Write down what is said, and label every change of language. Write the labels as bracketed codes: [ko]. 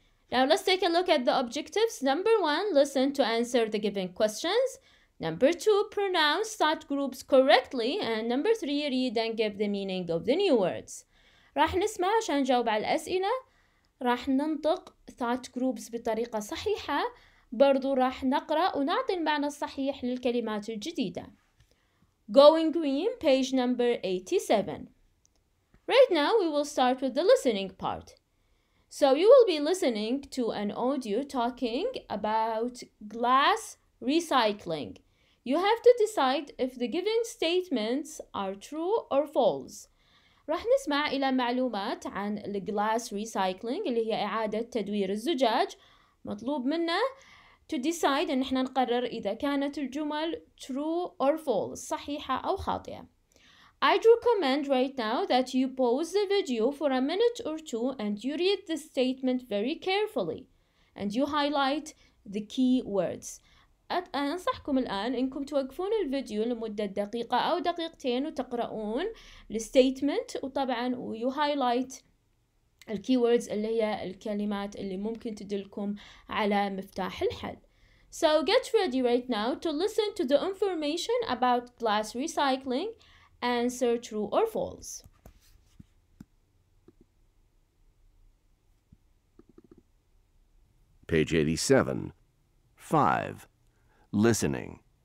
[en] Now let's take a look at the objectives. Number 1, listen to answer the given questions. Number 2, pronounce thought groups correctly. And number 3, read and give the meaning of the new words. [ar] راح نسمع عشان نجاوب على الأسئلة. راح ننطق thought groups بطريقة صحيحة. برضو راح نقرأ ونعطي المعنى الصحيح للكلمات الجديدة. [en] Going green, page number 87. Right now we will start with the listening part. So you will be listening to an audio talking about glass recycling. You have to decide if the given statements are true or false. [ar] راح نسمع إلى معلومات عن glass recycling اللي هي إعادة تدوير الزجاج. مطلوب منا [en] to decide [ar] إن احنا نقرر إذا كانت الجمل [en] true or false [ar] صحيحة أو خاطئة. [en] I'd recommend right now that you pause the video for a minute or two and you read the statement very carefully and you highlight the key words. [ar] أنصحكم الآن إنكم توقفون الفيديو لمدة دقيقة أو دقيقتين وتقرؤون الستيتمنت وطبعا [en] you highlight [ar] الكيوردز اللي هي الكلمات اللي ممكن تدلكم على مفتاح الحل. [en] So get ready right now to listen to the information about glass recycling. Answer true or false. Page 87. 5. Listening.